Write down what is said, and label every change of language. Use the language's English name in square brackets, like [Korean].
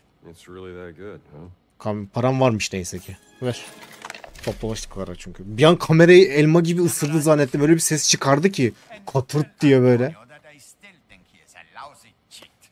[English] It's really that good, huh? [Turkish] Param varmış neyse ki. Ver. Toplamıştık ara çünkü. Bir an kamerayı elma gibi ısırdı zannettim. Böyle bir ses çıkardı ki. Katırt diye böyle. [English] That I still think he is a lousy cheat.